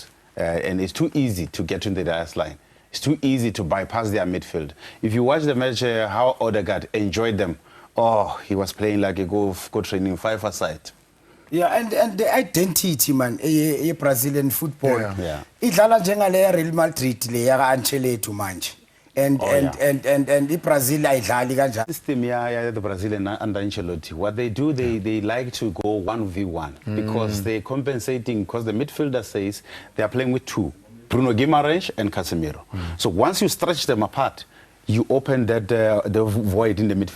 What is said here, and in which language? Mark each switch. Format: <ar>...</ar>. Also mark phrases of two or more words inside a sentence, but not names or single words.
<en>And it's too easy to get into the last line. It's too easy to bypass their midfield. If you watch the match, how Odegaard enjoyed them, he was playing like a go training 5-a-side. Yeah, and the identity, man, Brazilian football.</en> <zu>Idlala njengale Real Madrid le ya Ancelotti manje. And Brazil ayidlali kanjani.</zu> <en>This team the Brazilian under Ancelotti, what they do, they like to go 1v1 because they're compensating, because the midfielder says they are playing with 2, Bruno Guimaraes and Casemiro. So once you stretch them apart, you open that the void in the midfield.</en>